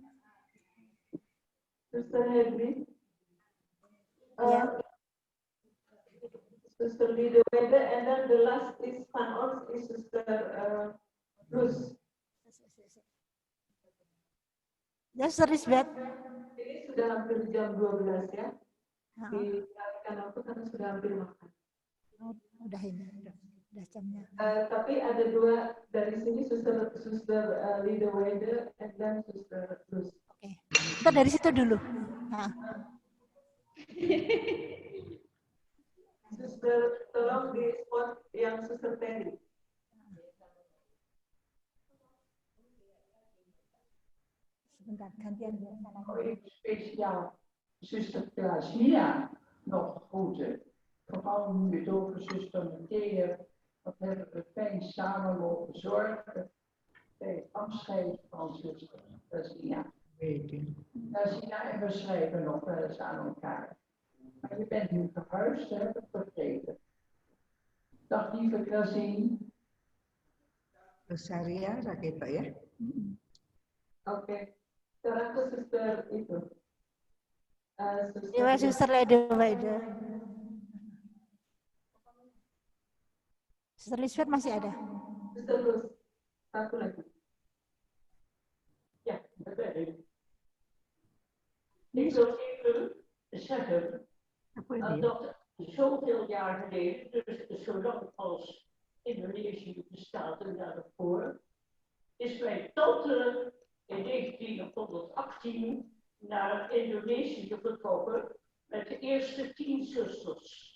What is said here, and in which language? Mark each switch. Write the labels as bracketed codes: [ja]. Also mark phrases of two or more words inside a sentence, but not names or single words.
[nl] Zuster Henry. Ja. Zuster Lidewede, en dan de last is van ons is zuster Plus. [id] Ya, Zuster Lisbeth. Ini sudah hampir jam 12 ya. Dikatakan aku karena sudah hampir makan. Udah ini, udah jamnya. Tapi ada dua dari sini, Suster Lidewede dan Suster Plus. Oke, kita dari situ dulu. Suster, tolong di spot yang Suster Terry. Sebentar, gantian ya. Oh, ini spesial. [nl] zuster Klaasmia nog groeten. Vooral nu het over zuster Matthea. Wat hebben we fijn samen mogen zorgen bij het afscheid van zuster Klaasmia. Klaasmia en we schrijven nog wel eens aan elkaar. Maar je bent nu verhuisd, heb ik begrepen. Dag lieve Klaasien. [id] Rosaria, sakit Pak ya? Oke. Sekarang ke suster itu. Dewa Suster Leda. Suster Lisbeth masih ada? Suster Luz, satu lagi. [nl] Ja, dat ben ik. Ik wil even zeggen dat zoveel jaar geleden, dus zolang als Indonesië bestaat en daarvoor, is mijn tante in 1918 naar Indonesië vertrokken met de eerste 10 zusters.